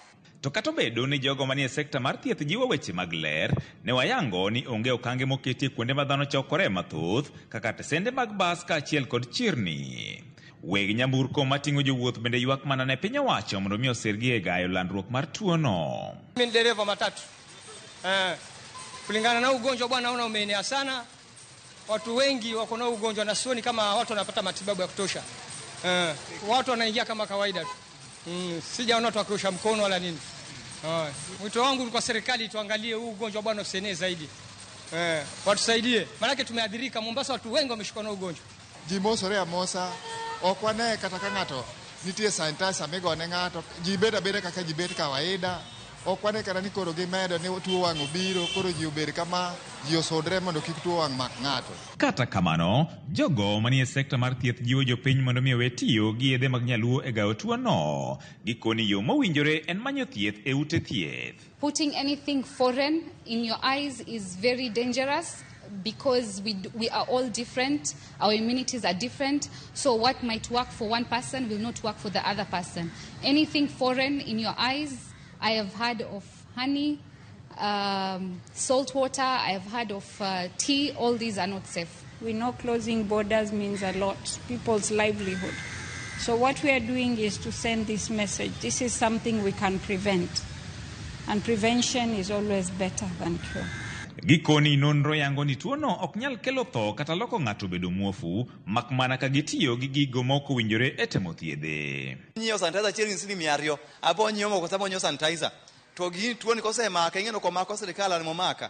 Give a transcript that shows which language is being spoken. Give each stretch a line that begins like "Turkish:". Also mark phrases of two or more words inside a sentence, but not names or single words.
Luo (Kenya and Tanzania): To kata bedo ni jogo manie sekta mar thieth jiwo weche mag ler, ne wayango ni onge okange moketie kuonde ma dhano chokore mathoth kaka tesende mag bas kaachiel kod chirni. Weg nyamburko mating'o jowuoth bende ywak mana ne piny owacho mondo mi osirgi e gayo landruok mar tuono.
Swahili: Mimi dereva matatu. Kulingana na ugonjwa bwana naona umeenea sana. Watu wengi wako na ugonjwa na sioni kama watu wanapata matibabu ya kutosha. Watu wanaingia kama kawaida tu. Sijaona watu wakirusha mkono wala nini. Mwito wangu kwa serikali tuangalie huu ugonjwa bwana usienee zaidi. Watusaidie. Maana tumeadhirika Mombasa, watu wengi wameshikwa na ugonjwa.
Luo (Kenya and Tanzania): Jimosore ya mosa okwane kata ka ng'ato nitie sanitizer migone ng'ato ji beda kaka ji bet kawaida. Okwane kata ni koro gimedo ni tuo wang' obiro koro ji obed kama ji osodre mondo kik tuo wang' mak ng'ato. Kata kamano, jogo manie sekta mar thieth jiwo jopiny mondo mi owe tiyo gi yedhe mag nyaluo e gayo tuono. Gikoni yo mowinjore en manyo thieth e ute thieth.
English: Putting anything foreign in your eyes is very dangerous because we are all different, our immunities are different, so what might work for one person will not work for the other person. Anything foreign in your eyes, I have heard of honey, salt water, I have heard of tea, all these are not safe. We know closing borders means a lot, people's livelihood. So what we are doing is to send this message. This is something we can prevent, and prevention is always better than cure.
Luo (Kenya and Tanzania): Gikoni nonro yango ni tuono ok nyal kelo tho kata loko ng'ato bedo muofu mak mana ka gitiyo gi gigo moko winjore e temo thiedhe. Nyiewo sanitizer chieng' ni 200, abo nyiewo moko sama nyiewo sanitizer. To gi tuoni kosemaka ing'eno ko mako sirikal mo maka.